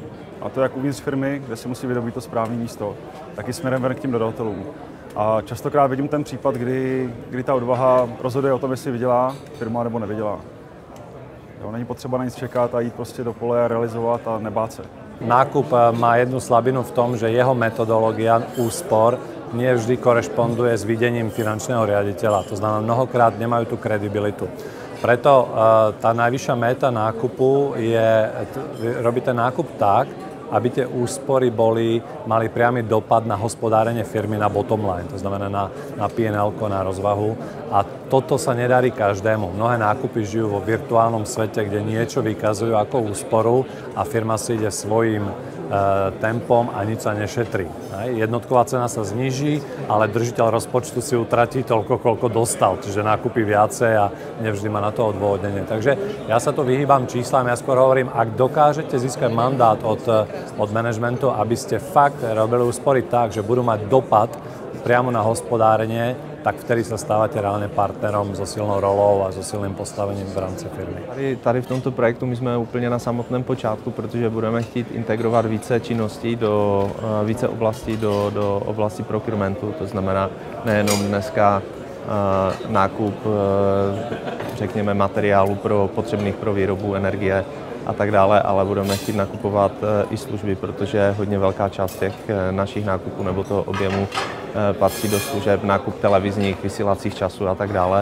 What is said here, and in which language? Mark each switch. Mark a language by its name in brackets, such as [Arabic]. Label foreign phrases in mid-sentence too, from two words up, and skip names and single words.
[Czech] A to jak uvnitř firmy, kde si musí vydobít to správné místo, tak i směrem ven k těm dodavatelům. A častokrát vidím ten případ, kdy ta odvaha rozhoduje o tom, jestli vydělá firma nebo nevydělá. Jo, není potřeba na nic čekat a jít prostě do pole a realizovat a nebát se. Nákup má jednu slabinu v tom, [Slovak] že jeho metodológia úspor nie vždy korešponduje s videním finančného riaditeľa. To znamená, mnohokrát nemajú tú kredibilitu. Preto tá najvyššia méta nákupu je robiť ten nákup tak, aby tie úspory mali priamy dopad na hospodárenie firmy, na [English] bottom line, [Slovak] to znamená na P&L-ko, na rozvahu. A toto sa nedarí každému. Mnohé nákupy žijú vo virtuálnom svete, kde niečo vykazujú ako úsporu a firma si ide svojím tempom a nič sa nešetrí. Jednotková cena sa zníži, ale držiteľ rozpočtu si utratí toľko, koľko dostal, čiže nákupy viacej a nevždy má na to odôvodnenie. Takže ja sa to vyhýbam číslam, ja skôr hovorím, ak dokážete získať mandát od manažmentu, aby ste fakt robili úspory tak, že budú mať dopad priamo na hospodárenie, tak vtedy sa stávate reálne partnerom so silnou rolou a so silným postavením v rámci firmy. [Czech] Tady v tomto projektu my jsme úplně na samotném počátku, protože budeme chtít integrovat více činností více oblastí do oblasti procurementu. To znamená nejenom dneska nákup, řekněme, materiálu potřebných pro výrobu energie a tak dále, ale budeme chtít nakupovat i služby, protože hodně velká část těch našich nákupů nebo toho objemu patří do služeb, nákup televizních, vysílacích časů a tak dále.